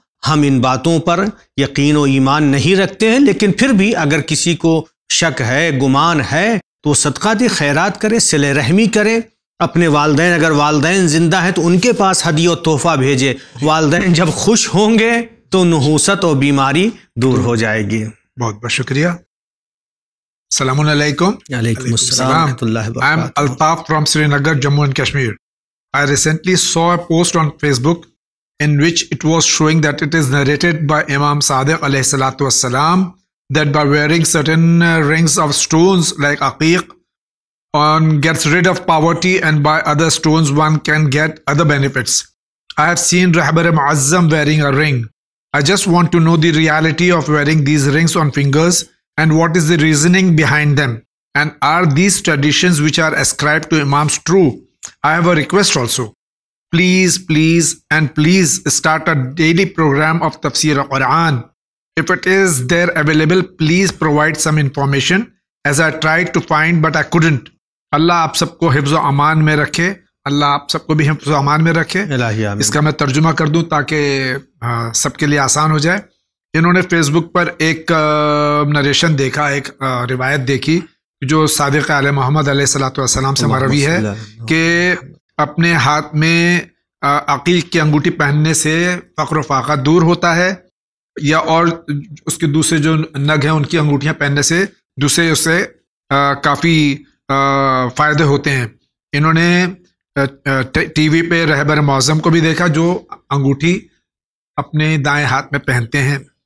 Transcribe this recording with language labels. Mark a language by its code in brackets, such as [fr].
[ur] ہم ان باتوں پر یقین و ایمان نہیں رکھتے ہیں، لیکن پھر بھی اگر کسی کو شک ہے، گمان ہے، تو وہ صدقہ دے، خیرات کرے، صلہ رحمی کرے، اپنے والدین، اگر والدین زندہ ہیں تو ان کے پاس ہدیہ و تحفہ بھیجے۔ والدین جب خوش ہوں گے تو نحوست اور بیماری دور ہو جائے گی۔ بہت بہت شکریہ۔ السلام علیکم۔ علیکم السلام ورحمۃ اللہ [en] I am [ur] وبرکاتہ۔ [en] Altaf from Srinagar, Jammu and Kashmir. I recently saw a post on Facebook in which it was showing that it is narrated by Imam Sadiq alayhi salatu wassalam that by wearing certain rings of stones like aqiq, one gets rid of poverty, and by other stones one can get other benefits. I have seen Rahbar Muazzam wearing a ring. I just want to know the reality of wearing these rings on fingers and what is the reasoning behind them. And are these traditions which are ascribed to Imams true? I have a request also. Please start a daily program of Tafsir al-Quran. If it is there available, please provide some information, as I tried to find but I couldn't. [ur] اللہ آپ سب کو حفظ و امان میں رکھے، اللہ آپ سب کو بھی حفظ و امان میں رکھے۔ اس کا میں ترجمہ کر دوں تاکہ سب کے لیے آسان ہو جائے۔ انہوں نے فیس بک پر ایک نریشن دیکھا، ایک روایت دیکھی جو صادق علیہ محمد علیہ الصلوۃ والسلام سے مروی ہے کہ اپنے ہاتھ میں عقیق کی انگوٹھی پہننے سے فقر و فاقہ دور ہوتا ہے، یا اور اس کے دوسرے جو نگ ہیں ان کی انگوٹھیاں پہننے سے دوسرے اس سے کافی فائدے ہوتے ہیں۔ انہوں نے ٹی وی پہ رہبر معظم کو بھی دیکھا جو انگوٹھی اپنے دائیں ہاتھ میں پہنتے ہیں۔